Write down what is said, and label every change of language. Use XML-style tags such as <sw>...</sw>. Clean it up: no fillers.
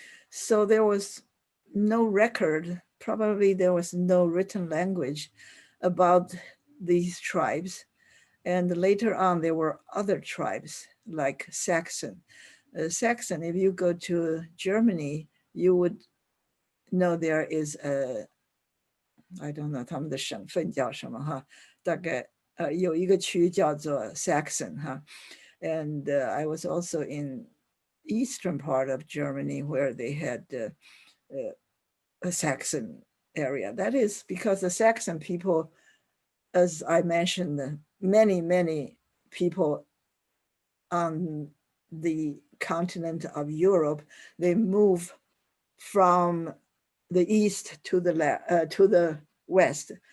<en>So there was no record, probably there was no written language about these tribes. And later on, there were other tribes like Saxon. Saxon, if you go to Germany, you would know there is I don't know</en> <zh>他们的省份叫什么哈，大概有一个区叫做 Saxon 哈。</zh> <en>And I was also in eastern part of Germany where they had a Saxon area. That is because the Saxon people, as I mentioned, many people on the continent of Europe, they move from the east to the west.</en>